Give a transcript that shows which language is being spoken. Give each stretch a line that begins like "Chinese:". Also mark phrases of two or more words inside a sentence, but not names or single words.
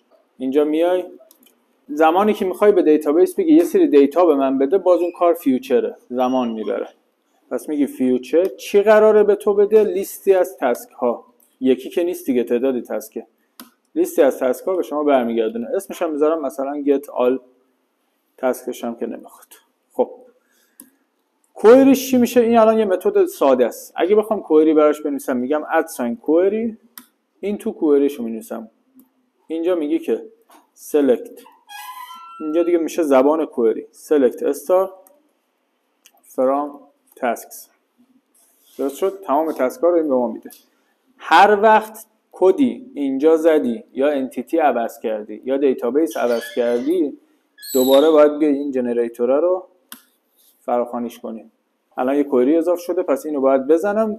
Persian: اینجا میای زمانی که میخوای به دیتابیس بگی یه سری دیتا به من بده، باز اون کار فیوچره، زمان میبره. پس میگی فیوچر چی قراره به تو بده؟ لیستی از تاسک ها. یکی که نیست دیگه، تعدادی تاسکه. لیستی از تاسک ها به شما برمیگردونه. اسمش هم میذارم مثلا
English: get all
Persian: تاسکش هم که نمیخواد. خب کوئریش چی میشه؟ این الان یه متد ساده است. اگه بخوام کوئری براش بنویسم میگم @کوئری. این تو کوئریشو مینویسم. اینجا میگی که select، اینجا دیگه میشه زبان کوئری،
English: select star from tasks.
Persian: درست شد؟ تمام تسک ها رو این به ما میده. هر وقت کدی اینجا زدی یا انتیتی عوض کردی یا دیتابیس عوض کردی، دوباره باید بیای این جنریتور رو فراخوانیش کنیم. الان یه کوئری اضافه شده، پس اینو باید بزنم.